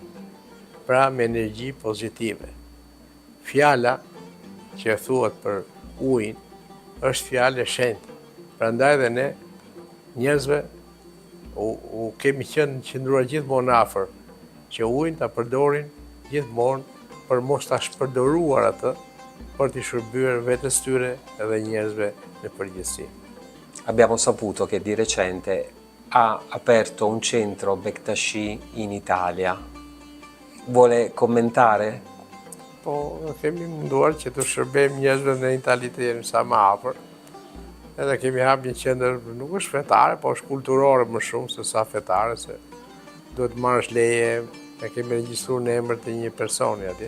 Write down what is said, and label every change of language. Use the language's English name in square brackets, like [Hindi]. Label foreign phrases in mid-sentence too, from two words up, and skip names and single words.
[Albanian] Pra me energji pozitive. Fjala që thuhet për ujin është fjalë e shenjtë. Prandaj dhe ne njerëzve u kemi qëndruar gjithmonë afër që ujin ta përdorin gjithmonë për mos ta shpërdoruar atë për t'i shërbyer vetes tyre edhe njerëzve në përgjithësi. [Italian] Abbiamo saputo che di recente ha aperto un centro Bektashi in Italia. Vuole commentare? [Albanian] Po, kemi munduar që të shërbejmë njerëzve në Itali të jemi sa më afër. Edhe kemi hapur një qendër, nuk është fetare, po është kulturore më shumë se sa fetare, se duhet marrësh leje, e kemi regjistruar në emër të një personi atje.